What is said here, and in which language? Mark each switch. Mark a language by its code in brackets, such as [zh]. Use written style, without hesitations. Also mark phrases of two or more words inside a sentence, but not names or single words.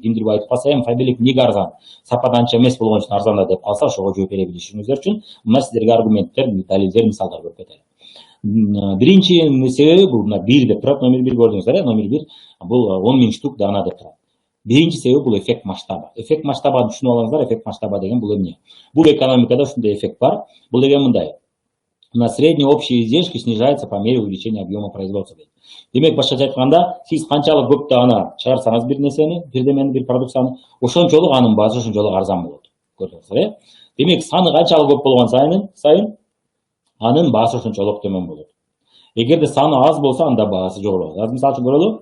[ky] Кимдир айтып калса, эми Фаберлик эмнеге арзан? Сапат анча эмес болгон үчүн арзан да деп калса, ошого жооп бере билишиңиздер үчүн мына сиздерге аргументтер, далилдер, мисалдар берип кетели. Биринчи себеби бул мына 1 деп турат, номер 1 көрдүңүздөр, номер 1 бул 10 000 штук дана деп турат. Биринчи себеби бул [ru] эффект масштаба. Эффект масштаба [ky] түшүнүп алыңыздар, [ru] эффект масштаба [ky] деген бул эмне? Бул экономикада ушундай эффект бар. Бул деген мындай. [ru] На средние общие издержки снижаются по мере увеличения объема производства. [ky] Демек, башкача айтканда, сиз канчалык көп дана чыгарсаңыз бир нерсени, бирдемени, бир продукцияны, ошончолук анын баасы ошончолук арзан болот. Көрдүңүздөр, Демек, саны канчалык көп болгон сайын анын баасы ошончолук төмөн болот. Эгерде саны аз болсо, анда баасы жогору болот. Азыр мисалы үчүн көрөлү.